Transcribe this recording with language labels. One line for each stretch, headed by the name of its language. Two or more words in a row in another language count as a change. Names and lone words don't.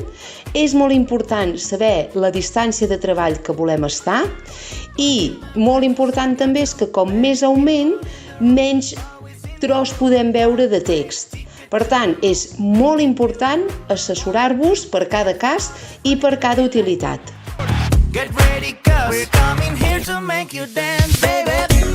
Catalan: És molt important saber la distància de treball que volem estar i molt important també és que com més augment, menys tros podem veure de text. Per tant, és molt important assessorar-vos per cada cas i per cada utilitat.
English: Get ready, 'cause we're coming here to make you dance, baby.